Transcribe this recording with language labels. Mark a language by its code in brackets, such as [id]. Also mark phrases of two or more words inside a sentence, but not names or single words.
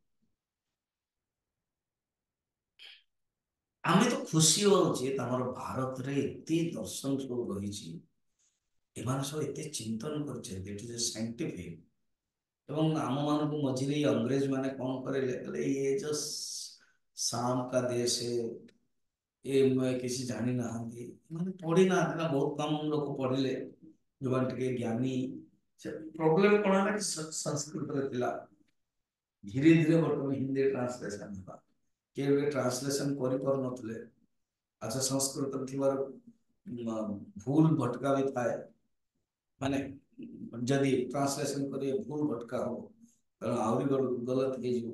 [or] ଆମେ ତ ଖୁସି ହଉଛେ ଆମର ଭାରତରେ ଏତେ ଦର୍ଶନ ସବୁ ରହିଛି, ଏମାନେ ସବୁ ଏତେ ଚିନ୍ତନ କରିଛନ୍ତି, [en] it is scientific. [or] ଏବଂ ଆମ ମାନଙ୍କୁ ମଝିରେ ଅଂଗ୍ରେଜ ମାନେ କଣ କରିଲେ, କହିଲେ [hi] ये जो शाम का देश है, ये [or] କିଛି ଜାଣି ନାହାନ୍ତି, ମାନେ ପଢି ନାହାନ୍ତି ନା, ବହୁତ କମ ଲୋକ ପଢିଲେ ଯୋଉମାନେ ଟିକେ ଜ୍ଞାନୀ। ସେ ପ୍ରୋବ୍ଲେମ କଣ ହେଲା କି ସଂସ୍କୃତରେ ଥିଲା, ଧୀରେ ଧୀରେ ବର୍ତ୍ତମାନ ହିନ୍ଦୀ ଟ୍ରାନ୍ସଲେସନ ହେଲା, କିଏ ଗୋଟେ ଟ୍ରାନ୍ସଲେସନ କରିପାରୁନଥିଲେ। ଆଚ୍ଛା ସଂସ୍କୃତ ଥିବାର [hi] भूल भटका [or] ବି ଥାଏ, ମାନେ ଯଦି ଟ୍ରାନ୍ସଲେସନ କରିବେ [hi] भूल भटका [or] ହବ, ତେଣୁ ଆହୁରି ଗଲତ ହେଇଯିବ।